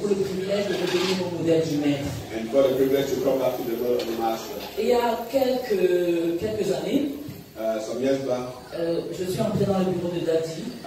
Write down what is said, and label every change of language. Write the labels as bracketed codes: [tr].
[fr] pour le privilège de revenir au modèle du Maître. [en] And for the privilege to come back to the word of the Master. [fr] Et il y a quelques années, [en] Some years back, [fr] je suis entrée dans le bureau de Daddy